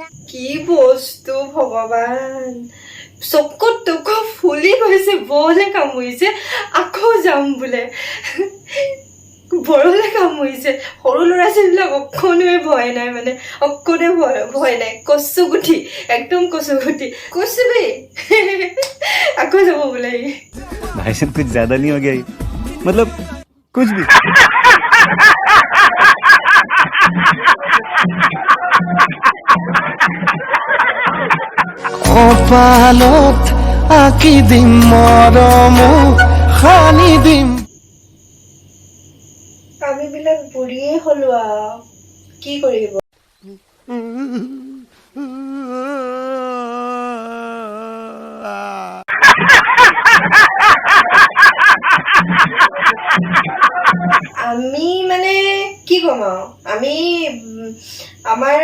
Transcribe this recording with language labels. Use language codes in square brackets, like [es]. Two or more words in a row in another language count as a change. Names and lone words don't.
[as] কি বস্তু ভগৱান চকুত তোক ফুলি গৈছে বলে কামুৰিছে আকৌ যাম বোলে বৰলে কামুৰিছে সৰু ল'ৰা ছোৱালীবিলাক অকণোৱে ভয় নাই মানে অকণে ভয় নাই কচুগুটি একদম কচুগুটি কচুবি আকৌ যাব বোলে [hi] भाई साहब कुछ ज्यादा नहीं हो गया ये? मतलब कुछ भी [as] কপালত আঁকি দিম মৰম সানি দিম আমিবিলাক বুঢ়ীয়ে হলো আৰু কি কৰিব আমি মানে কি কম আৰু আমি আমাৰ